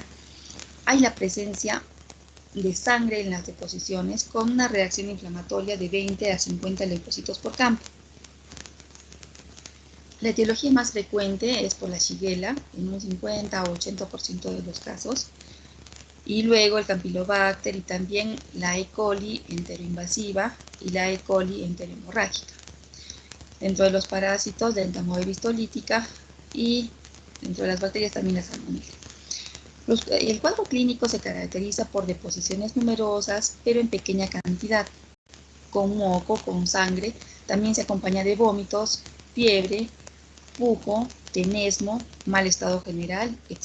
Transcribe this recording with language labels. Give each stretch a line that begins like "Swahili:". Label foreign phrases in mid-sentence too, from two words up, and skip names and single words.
Spanish: Hay la presencia de sangre en las deposiciones con una reacción inflamatoria de 20 a 50 leucocitos por campo. La etiología más frecuente es por la Shigella, en un 50 o 80% de los casos, y luego el Campylobacter y también la E. coli enteroinvasiva y la E. coli enterohemorrágica. Dentro de los parásitos, la entamoebis tolítica, y dentro de las bacterias también la salmonella. El cuadro clínico se caracteriza por deposiciones numerosas, pero en pequeña cantidad, con moco, con sangre. También se acompaña de vómitos, fiebre, pujo, tenesmo, mal estado general, etc.